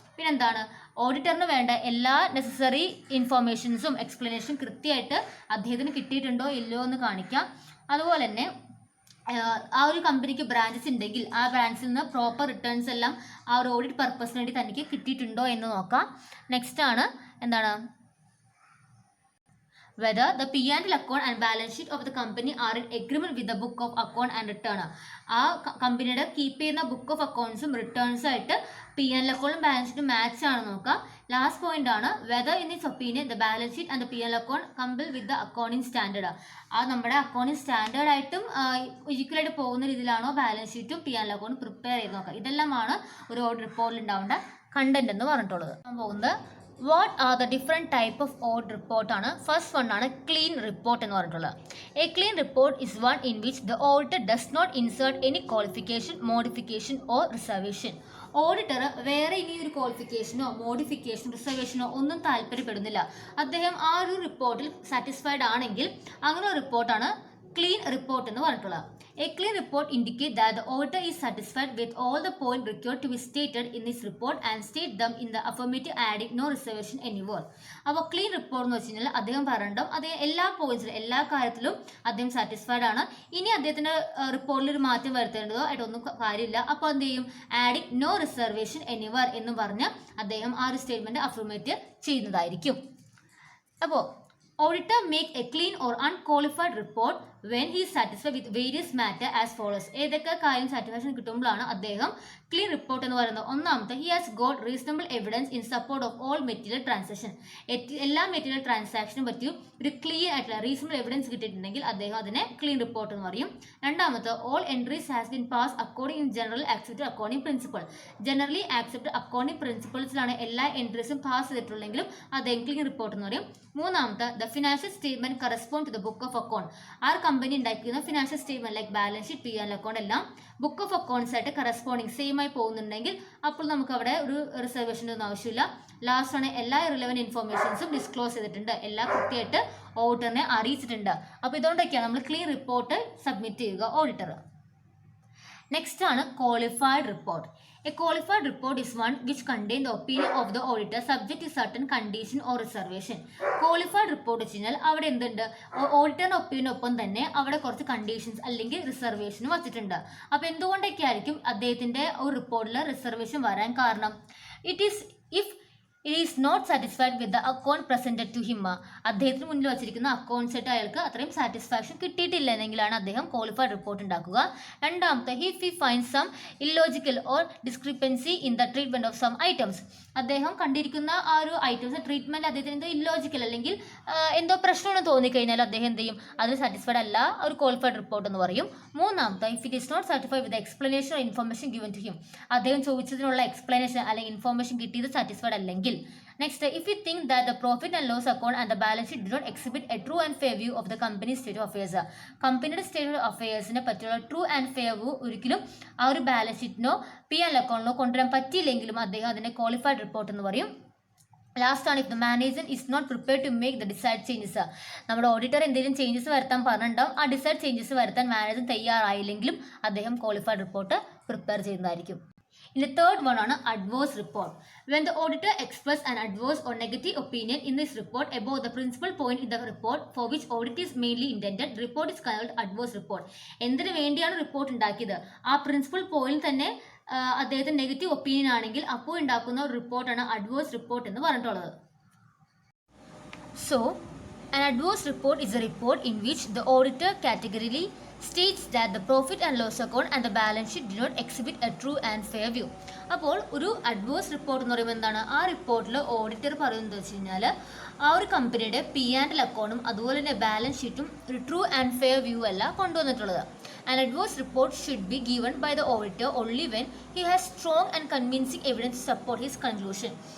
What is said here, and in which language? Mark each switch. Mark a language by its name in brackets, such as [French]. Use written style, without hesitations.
[Malayalam] പിന്നെ എന്താണ് ഓഡിറ്ററിന് വേണ്ട എല്ലാ നെസസറി ഇൻഫോർമേഷൻസും എക്സ്പ്ലനേഷനും കൃത്യമായിട്ട് അദ്ദേഹത്തിന് കിട്ടിയിട്ടുണ്ടോ ഇല്ലയോ എന്ന് കാണിക്കാം. അതുപോലെ തന്നെ ആ ഒരു കമ്പനിക്ക് ബ്രാഞ്ചസ് ഉണ്ടെങ്കിൽ ആ ബ്രാഞ്ചിൽ നിന്ന് പ്രോപ്പർ റിട്ടേൺസ് എല്ലാം ആ ഒരു ഓഡിറ്റ് പർപ്പസിന് വേണ്ടി തനിക്ക് കിട്ടിയിട്ടുണ്ടോ എന്ന് നോക്കാം. [English] Next ആണ് എന്താണ് whether the P&L account and balance sheet of the company are in agreement with the book of account and return. [Malayalam] ആ കമ്പനിയുടെ കീപ്പ് ചെയ്യുന്ന ബുക്ക് ഓഫ് അക്കൗണ്ട്സും റിട്ടേൺസും ആയിട്ട് P&L അക്കൗണ്ടും ബാലൻസ് ഷീറ്റും മാച്ച് ആണ് നോക്കുക. [English] Last point ആണ് whether in this opinion the balance sheet and the P&L account comply with the accounting standard. [Malayalam] ആ നമ്മുടെ അക്കൗണ്ടിങ് സ്റ്റാൻഡേർഡ് ആയിട്ടും ഈക്വലായിട്ട് പോകുന്ന രീതിയിലാണോ ബാലൻസ് ഷീറ്റും P&L അക്കൗണ്ടും പ്രിപ്പയർ ചെയ്ത് നോക്കുക. ഇതെല്ലാമാണ് ഒരു ഓഡിറ്റ് റിപ്പോർട്ടിൽ ഉണ്ടാവേണ്ട കണ്ടന്റ് എന്ന് പറഞ്ഞിട്ടുള്ളത്. [English] പോകുന്നത് what are the different type of audit report ആണ്. [Malayalam] ഫസ്റ്റ് വൺ ആണ് ക്ലീൻ റിപ്പോർട്ട് എന്ന് പറഞ്ഞിട്ടുള്ളത്. [English] A clean report is one in which the auditor does not insert any qualification, modification or reservation. [Malayalam] Auditor വേറെ ഇനി ഒരു ക്വാളിഫിക്കേഷനോ മോഡിഫിക്കേഷനോ റിസർവേഷനോ ഒന്നും താല്പര്യപ്പെടുന്നില്ല. അദ്ദേഹം ആ ഒരു റിപ്പോർട്ടിൽ സാറ്റിസ്ഫൈഡ് ആണെങ്കിൽ അങ്ങനെ ഒരു റിപ്പോർട്ടാണ് ക്ലീൻ റിപ്പോർട്ട് എന്ന് പറഞ്ഞിട്ടുള്ളത്. [English] A clean report indicates that the auditor is satisfied with all the points required to be stated in this report and state them in the affirmative, adding no reservation anywhere. [Malayalam] അപ്പോൾ clean report എന്ന് വെച്ച് കഴിഞ്ഞാൽ അദ്ദേഹം പറയണ്ടോ അദ്ദേഹം എല്ലാ പോയിന്റ്സിലും എല്ലാ കാര്യത്തിലും അദ്ദേഹം സാറ്റിസ്ഫൈഡ് ആണ്. ഇനി അദ്ദേഹത്തിന്റെ റിപ്പോർട്ടിൽ ഒരു മാറ്റം വരുത്തേണ്ടതോ ആയിട്ടൊന്നും കാര്യമില്ല. അപ്പോൾ എന്ത് ചെയ്യും, [English] adding no reservation anywhere [Malayalam] എന്ന് പറഞ്ഞ് അദ്ദേഹം ആ ഒരു സ്റ്റേറ്റ്മെന്റ് അഫർമേറ്റീവ് ചെയ്യുന്നതായിരിക്കും. [English] അപ്പോൾ auditor make a clean or unqualified report when he is satisfied with various matter as follows. [Malayalam] ഏതൊക്കെ കാര്യം സാറ്റിസ്ഫാക്ഷൻ കിട്ടുമ്പോഴാണ് അദ്ദേഹം ക്ലീൻ റിപ്പോർട്ട് എന്ന് പറയുന്നത്. [English] ഒന്നാമത്തെ he has got reasonable evidence in support of all material transaction. [Malayalam] എല്ലാ material ട്രാൻസാക്ഷനും പറ്റിയും ഒരു clear ആയിട്ടുള്ള റീസണബിൾ എവിഡൻസ് കിട്ടിയിട്ടുണ്ടെങ്കിൽ അദ്ദേഹം അതിനെ ക്ലീൻ റിപ്പോർട്ട് എന്ന് പറയും. [English] രണ്ടാമത്തെ all entries has been passed according in general accepted accounting principle. [Malayalam] Generally accepted accounting പ്രിൻസിപ്പിൾസിലാണ് എല്ലാ എൻട്രീസും പാസ് ചെയ്തിട്ടുള്ളെങ്കിലും അദ്ദേഹം ക്ലീൻ റിപ്പോർട്ട് എന്ന് പറയും. [English] മൂന്നാമത്തെ the financial statement correspond to the book of account. [Malayalam] ആ company ഉണ്ടാക്കിയിരുന്ന financial statement like balance sheet, P&L account എല്ലാം book of accounts ആയിട്ട് corresponding same ആയി പോകുന്നുണ്ടെങ്കിൽ അപ്പോൾ നമുക്ക് അവിടെ ഒരു റിസർവേഷൻ്റെ ഒന്നും ആവശ്യമില്ല. ലാസ്റ്റ് ആണ് എല്ലാ റിലവൻറ്റ് ഇൻഫോർമേഷൻസും ഡിസ്ക്ലോസ് ചെയ്തിട്ടുണ്ട്, എല്ലാം കൃത്യമായിട്ട് ഓഡിറ്ററിനെ അറിയിച്ചിട്ടുണ്ട്. അപ്പോൾ ഇതുകൊണ്ടൊക്കെയാണ് നമ്മൾ ക്ലീൻ റിപ്പോർട്ട് സബ്മിറ്റ് ചെയ്യുക ഓഡിറ്റർ. നെക്സ്റ്റ് ആണ് qualified report. [English] A qualified report is one which contains the opinion of the auditor subject to certain condition or reservation. [Malayalam] Qualified report വെച്ച് കഴിഞ്ഞാൽ അവിടെ എന്തുണ്ട്, ഓഡിറ്ററിന്റെ ഒപ്പീനിയനൊപ്പം തന്നെ അവിടെ കുറച്ച് കണ്ടീഷൻസ് അല്ലെങ്കിൽ റിസർവേഷനും വച്ചിട്ടുണ്ട്. അപ്പോൾ എന്തുകൊണ്ടൊക്കെ ആയിരിക്കും അദ്ദേഹത്തിന്റെ ഒരു റിപ്പോർട്ടിൽ റിസർവേഷൻ വരാൻ കാരണം? [English] It is if He is not satisfied with the account presented to him. [Malayalam] അദ്ദേഹത്തിന് മുന്നിൽ വച്ചിരിക്കുന്ന അക്കൗണ്ട്സ് ആയിട്ട് അയാൾക്ക് അത്രയും സാറ്റിസ്ഫാക്ഷൻ കിട്ടിയിട്ടില്ല എന്നെങ്കിലാണ് അദ്ദേഹം ക്വാളിഫൈഡ് റിപ്പോർട്ട് ഉണ്ടാക്കുക. [English] രണ്ടാമത്തെ if he finds some illogical or discrepancy in the treatment of some items. [Malayalam] അദ്ദേഹം കണ്ടിരിക്കുന്ന ആ ഒരു ഐറ്റംസ് ട്രീറ്റ്മെന്റ് അദ്ദേഹത്തിന് എന്തോ ഇല്ലോജിക്കൽ അല്ലെങ്കിൽ എന്തോ പ്രശ്നമെന്ന് തോന്നിക്കഴിഞ്ഞാൽ അദ്ദേഹം എന്ത് ചെയ്യും, അതിൽ സാറ്റിസ്ഫൈഡ് അല്ല, ഒരു ക്വാളിഫൈഡ് റിപ്പോർട്ട് എന്ന് പറയും. [English] മൂന്നാമത്തെ if it is not satisfied with the explanation or information given to him. [Malayalam] അദ്ദേഹം ചോദിച്ചതിനുള്ള എക്സ്പ്ലനേഷൻ അല്ലെങ്കിൽ ഇൻഫോർമേഷൻ കിട്ടിയത് സാറ്റിസ്ഫൈഡ് അല്ലെങ്കിൽ. [English] Next, if we think that the profit and loss account and the balance sheet do not exhibit a true and fair view of the company's state of affairs. [Malayalam] കമ്പനിയുടെ state of അഫയേഴ്സിനെ പറ്റിയുള്ള true and fair view ഒരിക്കലും ആ ഒരു balance ഷീറ്റിനോ P&L അക്കൗണ്ടിനോ കൊണ്ടുവരാൻ പറ്റിയില്ലെങ്കിലും അദ്ദേഹം അതിനെ qualified report എന്ന് പറയും. [English] Last ആണ്, if the manager is not prepared to make the decide changes. [Malayalam] നമ്മുടെ ഓഡിറ്റർ എന്തെങ്കിലും ചേഞ്ചസ് വരുത്താൻ പറഞ്ഞിട്ടുണ്ടാവും, ആ ഡിസൈഡ് ചേഞ്ചസ് വരുത്താൻ മാനേജർ തയ്യാറായില്ലെങ്കിലും അദ്ദേഹം ക്വാളിഫൈഡ് റിപ്പോർട്ട് പ്രിപ്പയർ ചെയ്യുന്നതായിരിക്കും. [English] In the third one ആണ് adverse report. When the auditor express an adverse or negative opinion in this report about the principal point in the report for which audit is mainly intended, the report is called adverse report. [Malayalam] എന്തിനു വേണ്ടിയാണ് report ഉണ്ടാക്കിയത്, ആ principal point തന്നെ അദ്ദേഹത്തിന് negative opinion ആണെങ്കിൽ അപ്പോൾ ഉണ്ടാക്കുന്ന ഒരു റിപ്പോർട്ടാണ് അഡ്വേഴ്സ് റിപ്പോർട്ട് എന്ന് പറഞ്ഞിട്ടുള്ളത്. [English] So, an adverse report is a report in which the auditor categorically states that the profit and loss account and the balance sheet do not exhibit a true and fair view. [Malayalam] അപ്പോൾ ഒരു adverse report എന്ന് പറയുമ്പോൾ എന്താണ്, ആ റിപ്പോർട്ടിൽ auditor പറയുന്നത് വെച്ച് കഴിഞ്ഞാൽ ആ ഒരു കമ്പനിയുടെ P&L അക്കൗണ്ടും അതുപോലെ തന്നെ ബാലൻസ് ഷീറ്റും ഒരു ട്രൂ ആൻഡ് ഫെയർ വ്യൂ അല്ല കൊണ്ടുവന്നിട്ടുള്ളത്. [English] An adverse report should be given by the auditor only when he has strong and convincing evidence to support his conclusion.